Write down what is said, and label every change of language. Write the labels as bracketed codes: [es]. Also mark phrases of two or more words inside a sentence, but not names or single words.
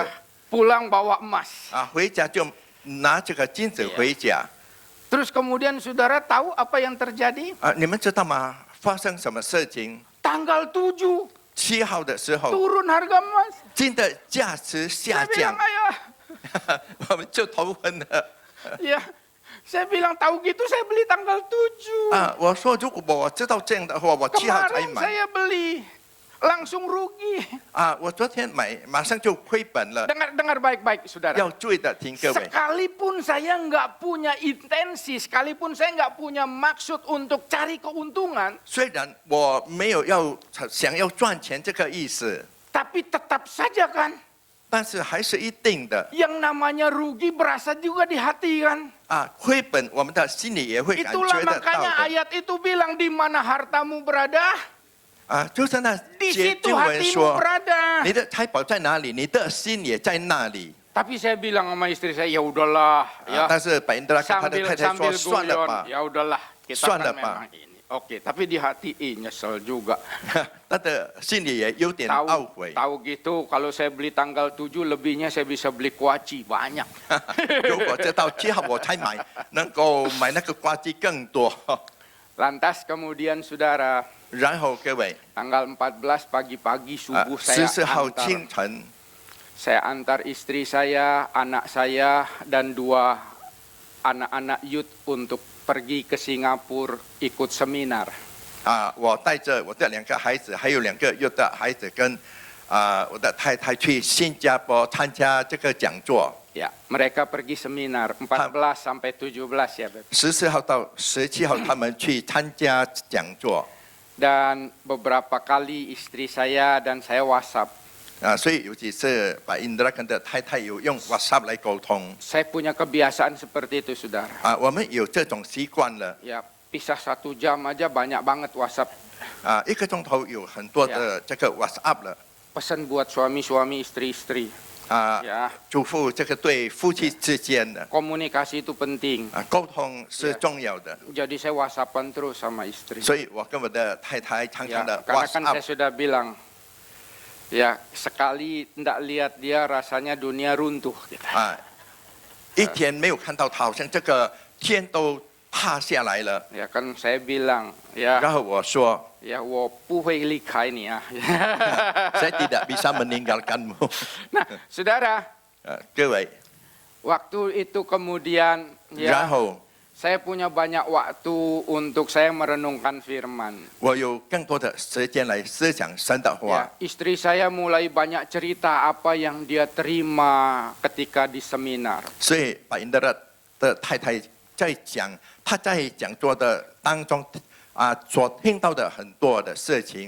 [id] Ya, pulang bawa emas. [zh] 回家就拿这个金子回家。 [id] Terus kemudian saudara tahu apa yang terjadi? [zh] 你们知道吗？发生什么事情？ [id] Tanggal 7 [zh] 7号的时候， [id] turun harga emas. [zh] 金的价值下 [id] Saya bilang [zh] 降， [id] ayah, [zh] 我们就头昏了。 [id] ya, saya bilang tahu gitu saya beli tanggal 7. [zh] 我说如果我知道这样的话，我7号才 [id] Kemarin [zh] 买。 [id] saya beli, langsung rugi. [zh] 我昨天买，马上就亏本了。 [id] Dengar baik-baik saudara. [zh] 要注意的，听各位。 [id] Sekalipun saya nggak punya intensi, sekalipun saya nggak punya maksud untuk cari keuntungan, [zh] 虽然我没有想要赚钱这个意思， [id] tapi tetap saja kan, [zh] 但是还是一定的 [id] yang namanya rugi berasa juga di hati kan. [zh] 亏本，我们的心里也会感 [id] Itulah [zh] 觉得到 [id] makanya [zh] 的。 [id] ayat itu bilang di mana hartamu berada, [zh] 就是那 [id] di [zh] 些 [id] situ [zh] 经文 [id] hatimu [zh] 说， [id] berada. [zh] 你的财宝在哪里，你的心也在那里。 [id] Tapi saya bilang sama istri saya, ya udahlah, ya [zh] 但是百因德拉跟他的 [id] sambil [zh] 太太说， [id] sambil [zh] 算了 [id] guyon, [zh] 吧。 [id] ya udahlah, kita [zh] 算 [id] kan [zh] 了吧。 [id] memang ini. Oke, tapi di hati nyesel juga. [zh] 他的心里也有点懊悔。 [id] Tahu gitu, kalau saya beli tanggal 7 lebihnya saya bisa beli kuaci banyak. [zh] 如果知道7号我才买，能够买那个瓜机更多。 [id] Lantas kemudian saudara, [zh] 然后各位， [id] tanggal 14 pagi-pagi subuh [zh] 14 号清 [id] antar, [zh] 晨， [id] saya antar istri saya, anak saya, dan 2 anak-anak youth untuk pergi ke Singapura ikut seminar. [zh] 我带着我的2个孩子，还有2个幼的孩子，跟我的太太去新加坡参加这个讲座。 [id] Ya, mereka pergi seminar 14 sampai 17 ya, Beb. [zh] 14 号到17号，他们去参加讲座。 [id] Dan beberapa kali istri saya dan saya WhatsApp. [zh] 所以有几次把印德拉跟的太太有用 WhatsApp 来沟通。 [id] Saya punya kebiasaan seperti itu, saudara. [zh] 我们有这种习惯了。 [id] Ya, pisah 1 jam aja banyak banget WhatsApp. [zh] 1 个钟头有很多的这个 WhatsApp 了。 [id] Pesan buat suami-suami, istri-istri. [zh] 呀，嘱咐这个对夫妻之间的 [id] komunikasi itu penting. [zh] 沟通是重要的。 [id] Jadi saya WhatsAppan terus sama istri. [zh] 所以我跟我的太太常常 [id] Ya, [zh] 的 [id] karena kan saya [zh] WhatsApp。 [id] sudah bilang, Ya, sekali tidak lihat dia rasanya dunia runtuh. Gitu. [zh] 一天没有看到他，好像这个天都塌下来了。 [id] Ya kan saya bilang, ya, [zh] 然后我说， ya, 我不会离开你啊。 [id] saya tidak bisa meninggalkanmu。 Nah, saudara, [zh] 各位， [id] waktu itu kemudian, [zh] 然 [id] ya, [zh] 后 [id] saya punya banyak waktu untuk saya merenungkan firman. [zh] 我有更多的时间来思想神的 [id] Ya, [zh] 话。 [id] istri saya mulai banyak cerita apa yang dia terima ketika di seminar. [zh] 所以把因的太太在讲，她在讲座的当中所听到的很多的事情。